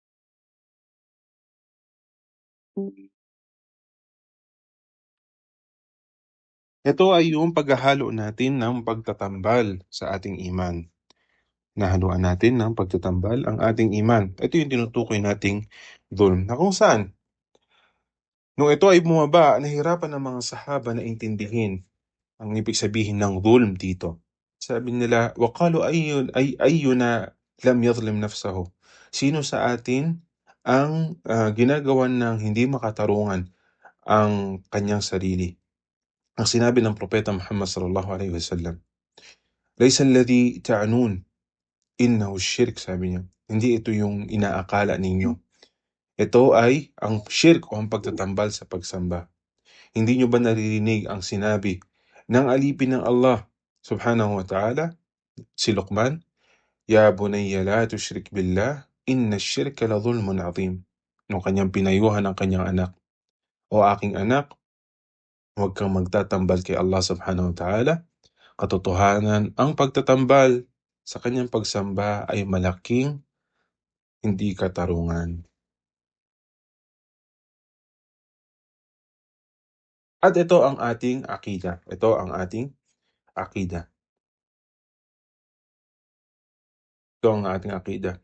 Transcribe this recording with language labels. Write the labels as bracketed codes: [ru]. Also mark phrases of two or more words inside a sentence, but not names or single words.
[tl] Ito ay yung paghahalo natin ng pagtatambal sa ating iman. Nahaluan natin ng pagtatambal ang ating iman. Ito yung tinutukoy nating dhulm. Na kung saan, nung ito ay bumaba, nahirapan ng mga sahaba na intindihin ang ibig sabihin ng dhulm dito. Sabi nila, [ar] وقالوا أينا لم يظلم نفسه. [tl] Sino sa atin ang ginagawan ng hindi makatarungan ang kanyang sarili? Ang sinabi ng propeta Muhammad [ar] صلى الله عليه وسلم، ليس الذي تعنون إنه شرك, [tl] sabi niya. Hindi ito yung inaakala ninyo. Ito ay ang shirk o ang pagtatambal sa pagsamba. Hindi nyo ba naririnig ang sinabi ng alipin ng Allah [ar] سبحانه وتعالى, [tl] si Luqman? [ar] يا بني لا تشرك بالله، إن الشرك لظلم عظيم. [tl] Nung kanyang pinayuhan ang kanyang anak, o aking anak, huwag kang magtatambal kay Allah [ar] سبحانه وتعالى. [tl] Katotohanan, ang pagtatambal sa kanyang pagsamba ay malaking hindi katarungan. At ito ang ating akida. Ito ang ating akida. Ito ang ating akida.